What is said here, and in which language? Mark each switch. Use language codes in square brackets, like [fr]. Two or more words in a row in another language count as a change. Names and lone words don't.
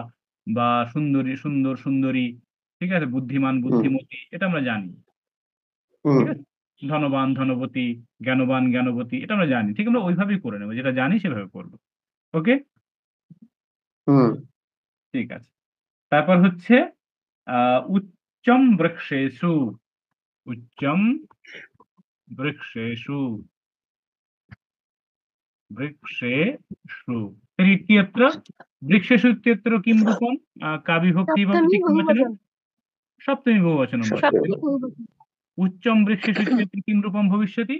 [bn] বা সুন্দরী সুন্দর সুন্দরী ঠিক আছে বুদ্ধিমান বুদ্ধিমতী এটা আমরা জানি ঠিক আছে ধনবান ধনবতী জ্ঞানবান জ্ঞানবতী এটা আমরা জানি ঠিক আমরা ওইভাবেই করে নেবো যেটা জানি সেভাবে করবো ওকে ঠিক আছে তারপর হচ্ছে [sa] উচ্চম বৃক্ষেষু उच्चम वृक्षेषु वृक्षेषु। तर्हि इत्यत्र वृक्षेषु इत्यत्र किं रूपं का विभक्ति भवति सप्तमी किं वचनं? बहुवचन सप्तमी बहुवचनं भवति। सप्तमी बहुवचन उच्चं वृक्षेषु इत्यत्र किं रूपं भविष्यति?